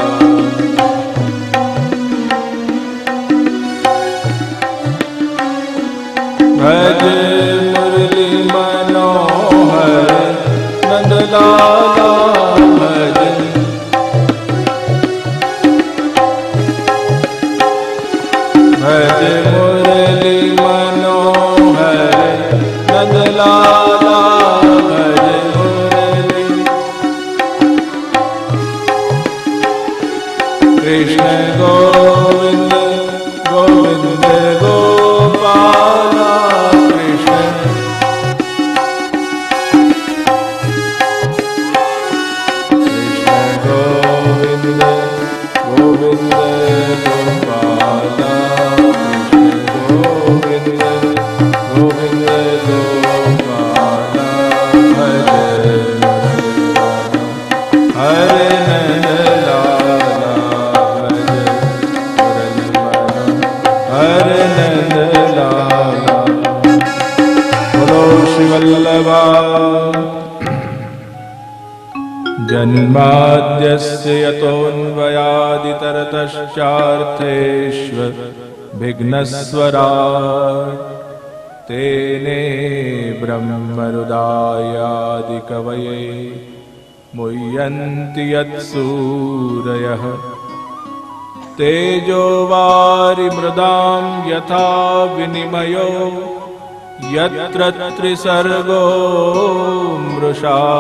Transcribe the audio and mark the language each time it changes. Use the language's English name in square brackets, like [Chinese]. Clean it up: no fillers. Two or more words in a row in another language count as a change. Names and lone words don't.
[Hindi] भज मुरली मनोहर नंद लाला भज भज मुरली मनोहर नंद लाला भज मुरली कृष्ण गोविंद गोविंद गोपाला गोविंद गोपाला कृष्ण गोविंद गोविंद गोपाला भज हरे नंद लाला भज मुरली हरे नंद लाला बोलो श्री वल्लभा जन्माद्यस्य [Sanskrit] यतोऽन्वयादितरतश्चार्थेष्वभिघ्नस्वराट् तेने ब्रह्महृदायादिकवये मुह्यन्ति यत्सूरयः तेजो वारिमृदां यथा विनिमयो यत्र त्रिसर्गो मृषा